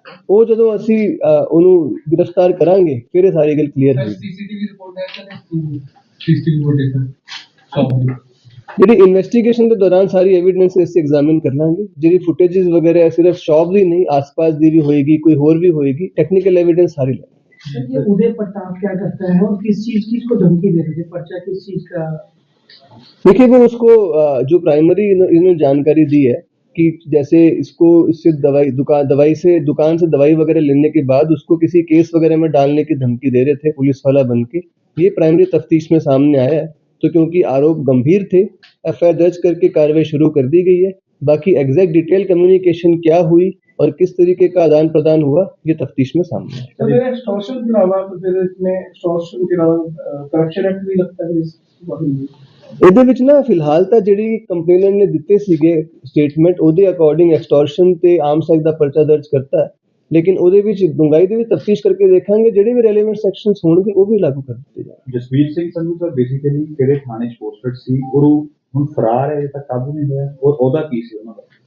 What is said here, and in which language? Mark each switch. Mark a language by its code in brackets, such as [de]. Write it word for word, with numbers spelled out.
[pa] ਉਹ ਜਦੋਂ ਅਸੀਂ ਅ, ਉਹਨੂੰ ਗ੍ਰਿਫਤਾਰ ਕਰਾਂਗੇ ਫਿਰ ਇਹ ਸਾਰੀ ਗੱਲ ਕਲੀਅਰ ਹੋਏਗੀ। ਸੀਸੀਟੀਵੀ ਰਿਪੋਰਟ ਹੈ ਕਿ ਨਹੀਂ ਸੀਸੀਟੀਵੀ ਰਿਪੋਰਟ ਹੈ ਜਿਹੜੀ ਇਨਵੈਸਟੀਗੇਸ਼ਨ ਦੇ ਦੌਰਾਨ ਸਾਰੀ ਐਵੀਡੈਂਸ ਅਸੀਂ ਐਗਜ਼ਾਮਿਨ ਕਰ ਲਾਂਗੇ। ਜਿਹੜੀ ਫੁਟੇਜਸ ਵਗੈਰਾ ਹੈ, ਸਿਰਫ ਸ਼ੌਪ ਦੀ ਨਹੀਂ, ਆਸ-ਪਾਸ ਦੀ ਵੀ ਹੋਏਗੀ, ਕੋਈ ਹੋਰ ਵੀ ਹੋਏਗੀ, ਟੈਕਨੀਕਲ ਐਵੀਡੈਂਸ ਸਾਰੀ ਲੈ ਲਾਂਗੇ। [hi] सर, ये उदय प्रताप क्या करता है और किस चीज की इसको धमकी दे रहे थे? पर्चा किस चीज का? देखिए वो उसको अ, जो प्राइमरी इन्हों- इन्होंने जानकारी दी है कि जैसे इसको इससे दवाई दुकान दवाई से दुकान से दवाई वगैरह लेने के बाद उसको किसी केस वगैरह में डालने की धमकी दे रहे थे पुलिस वाला बन के। ये प्राइमरी तफ्तीश में सामने आया है। तो क्योंकि आरोप गंभीर थे, एफ आई आर दर्ज करके कार्रवाई शुरू कर दी गई है। बाकी एग्जैक्ट डिटेल कम्युनिकेशन क्या हुई और किस तरीके का आदान प्रदान हुआ, ये तफ्तीश में सामने आया। सर मेरे एक्सटॉर्शन के अलावा फिर इसमें एक्सटॉर्शन के अलावा करप्शन एक्ट भी लगता है इस body में। [pa] ਇਹਦੇ ਵਿੱਚ ਨਾ ਫਿਲਹਾਲ ਤਾਂ ਜਿਹੜੀ ਕੰਪਲੇਨੈਂਟ ਨੇ ਦਿੱਤੇ ਸੀਗੇ ਸਟੇਟਮੈਂਟ, ਉਹਦੇ ਅਕੋਰਡਿੰਗ ਐਕਸਟੋਰਸ਼ਨ ਤੇ ਆਰਮਸ ਐਕਟ ਦਾ ਪਰਚਾ ਦਰਜ ਕਰਤਾ ਹੈ। ਲੇਕਿਨ ਉਹਦੇ ਵਿੱਚ ਡੂੰਘਾਈ ਦੇ ਵਿੱਚ ਤਫਤੀਸ਼ ਕਰਕੇ ਦੇਖਾਂਗੇ, ਜਿਹੜੇ ਵੀ ਰੈਲੇਵੈਂਟ ਸੈਕਸ਼ਨਸ ਹੋਣਗੇ ਉਹ ਵੀ ਲਾਗੂ ਕਰ ਦਿੱਤੇ ਜਾਣਗੇ। ਜਸਵੀਰ ਸਿੰਘ ਸੰਧੂ ਸਰ ਬੇਸਿਕਲੀ ਕਿਹੜੇ ਥਾਣੇ 'ਚ ਪੋਸਟਡ ਸੀ ਔਰ ਉਹ ਹੁਣ ਫਰਾਰ ਹੈ, ਅਜੇ ਤੱਕ ਕਾਬੂ ਨਹੀਂ ਹੋਇਆ, ਔਰ ਉਹਦਾ ਕੀ ਸੀ ਉਹਨਾਂ ਦਾ?